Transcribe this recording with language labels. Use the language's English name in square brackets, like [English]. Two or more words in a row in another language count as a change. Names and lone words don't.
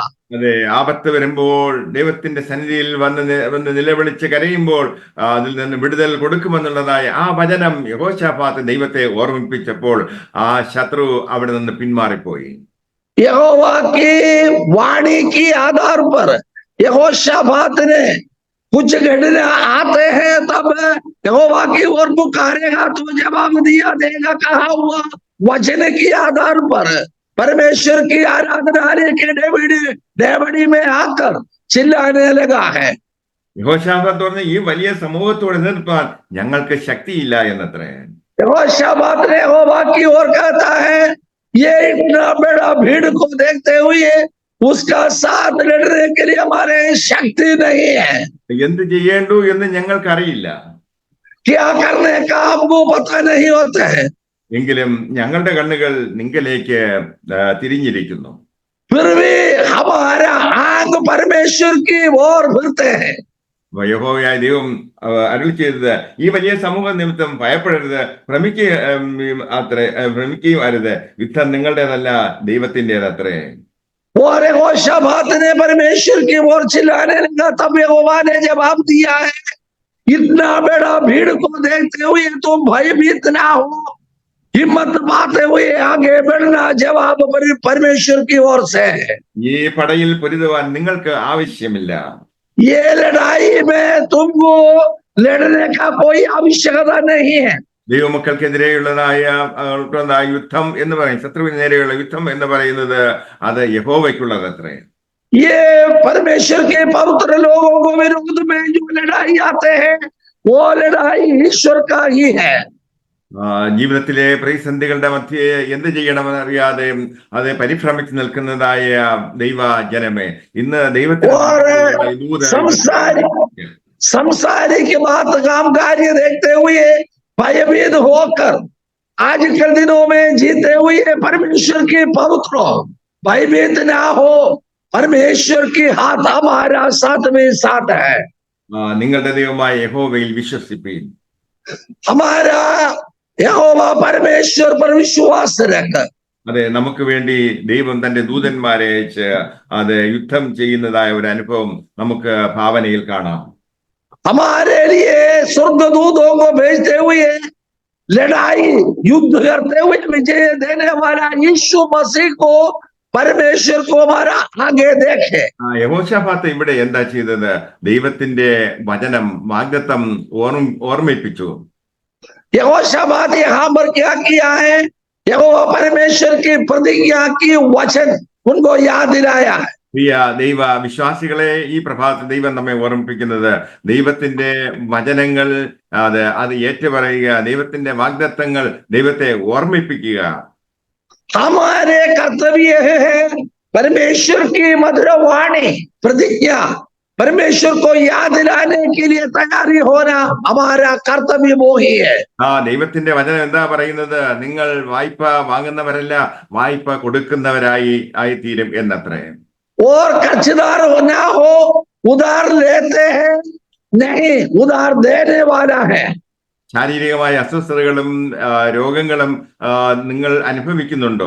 [Malayalam] അതെ, ആപത്ത് വരുമ്പോൾ ദൈവത്തിന്റെ സന്നിധിയിൽ വന്ന് നിലവിളിച്ച് കരയുമ്പോൾ അതിൽ നിന്ന് വിടുതൽ കൊടുക്കുമെന്നുള്ളതായ ആ വചനം യെഹോശാഫാത്ത് ദൈവത്തെ ഓർമ്മിപ്പിച്ചപ്പോൾ ആ ശത്രു അവിടെ നിന്ന് പിന്മാറിപ്പോയി. [Hindi] यहोवा की वाणी की आधार पर यहोशाफात ने कुछ घटना आते हैं, तब यहोवा की ओर पुकारेगा तो जवाब दिया देगा. कहा हुआ वचन के आधार पर परमेश्वर की आराधना के डेवड़ी में आकर चिल्लाने लगा है. [Malayalam] യെഹോശാഫാത്ത് പറഞ്ഞ ഈ വലിയ സമൂഹത്തോട് എതിർപ്പാൻ ഞങ്ങൾക്ക് ശക്തിയില്ല എന്നത്രേ. [Hindi] यहोशाफात ने यहोवा की ओर कहता है, ये इतना बड़ा भीड़ को देखते हुए उसका साथ लड़ने के लिए हमारे शक्ति नहीं है. [Malayalam] എന്ത് ചെയ്യേണ്ടു എന്ന് ഞങ്ങൾക്കറിയില്ല, [Hindi] क्या करने का हमको पता नहीं होता है. [Malayalam] എങ്കിലും ഞങ്ങളുടെ കണ്ണുകൾ നിങ്കലേക്ക് തിരിഞ്ഞിരിക്കുന്നു. [Hindi] फिर भी हमारा आंख परमेश्वर की ओर फिरते हैं. [Malayalam] യഹോവയായ ദൈവം അരുളി ചെയ്തത്, ഈ വലിയ സമൂഹ നിമിത്തം ഭയപ്പെടരുത്, ഭ്രമിക്കുകയും അരുത്, യുദ്ധം നിങ്ങളുടേതല്ല ദൈവത്തിൻ്റെതത്രേ. [Hindi] और यहोशाफात ने परमेश्वर की ओर चिल्लाने लगा. तब यहोवा ने जवाब दिया है, इतना बड़ा भीड़ को देखते हुए तुम भयभीत ना हो, हिम्मत पाते हुए आगे बढ़ना जवाब परमेश्वर की ओर से है. [Malayalam] ഈ പടയിൽ പൊരുതുവാൻ നിങ്ങൾക്ക് ആവശ്യമില്ല. [Hindi] ये लड़ाई में तुमको लड़ने का कोई आवश्यकता नहीं है. [Malayalam] ദൈവമക്കൾക്കെതിരെയുള്ളതായ യുദ്ധം എന്ന് പറയും, ശത്രുവിന് നേരെയുള്ള യുദ്ധം എന്ന് പറയുന്നത് അത് യഹോവയ്ക്കുള്ളതത്രേ. [Hindi] ये परमेश्वर के पवित्र लोगों को विरोध में जो लड़ाई आते हैं वो लड़ाई ईश्वर का ही है. [Malayalam] ജീവിതത്തിലെ പ്രതിസന്ധികളുടെ മധ്യേ എന്ത് ചെയ്യണമെന്നറിയാതെ അത് പരിഭ്രമിച്ച് നിൽക്കുന്നതായ ദൈവ ജനമേ, ഇന്ന് [Hindi] संसारिक बात काम कार्य देखते हुए भयभीत होकर आजकल दिनों में जीते हुए परमेश्वर के पवित्र भयभीत ना हो. परमेश्वर की हाथ हमारा साथ में साथ है. [Malayalam] നിങ്ങളുടെ ദൈവമായ യഹോവയിൽ വിശ്വസിപ്പീൻ. [Hindi] हमारा यहोवा परमेश्वर पर विश्वास रख. [Malayalam] അതെ, നമുക്ക് വേണ്ടി ദൈവം തന്റെ ദൂതന്മാരെ അയച്ച് അത് യുദ്ധം ചെയ്യുന്നതായ ഒരു അനുഭവം നമുക്ക് ഭാവനയിൽ കാണാം. [Hindi] हमारे लिए स्वर्गदूतों को भेजते हुए लड़ाई युद्ध करते हुए विजय देने वाला यीशु मसीह को परमेश्वर को हमारा आगे देखे. [Malayalam] യഹോശാഫാത്ത് ഇവിടെ എന്താ ചെയ്തത്? ദൈവത്തിന്റെ വചനം വാഗ്ദത്തം ഓർമ്മിപ്പിച്ചു. [Hindi] यहोशाफात यहाँ पर क्या किया है? यहोवा परमेश्वर की प्रतिज्ञा की वचन उनको याद दिलाया है. [Malayalam] പ്രിയ ദൈവ വിശ്വാസികളെ, ഈ പ്രഭാതത്തിൽ ദൈവം നമ്മെ ഓർമ്മിപ്പിക്കുന്നത് ദൈവത്തിന്റെ വചനങ്ങൾ അത് ഏറ്റുപറയുക, ദൈവത്തിന്റെ വാഗ്ദത്തങ്ങൾ ദൈവത്തെ ഓർമ്മിപ്പിക്കുക. [Hindi] हमारे कर्तव्य है परमेश्वर की मधुर वाणी प्रतिज्ञा परमेश्वर को याद दिलाने के लिए तैयारी होना हमारा कर्तव्य वो ही है. [Malayalam] ദൈവത്തിന്റെ വചനം എന്താ പറയുന്നത്? നിങ്ങൾ വായ്പ വാങ്ങുന്നവരല്ല, വായ്പ കൊടുക്കുന്നവരായി തീരും എന്നത്രേ. [Hindi] और कर्जदार ना हो, उधार लेते हैं नहीं, उधार देने वाला है. [Malayalam] ശാരീരികമായ അസ്വസ്ഥതകളും രോഗങ്ങളും നിങ്ങൾ അനുഭവിക്കുന്നുണ്ടോ?